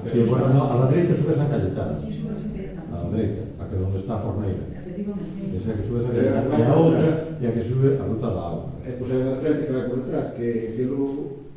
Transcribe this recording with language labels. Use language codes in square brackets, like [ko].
[es] Sí, bueno, no, a la derecha sube San Cayetano. A la derecha, a que donde está a Forneira. Esa que sube San Cayetano. [gl] E a outra é a que sube a ruta da agua. E pois hai unha frente que vai por detrás, que logo...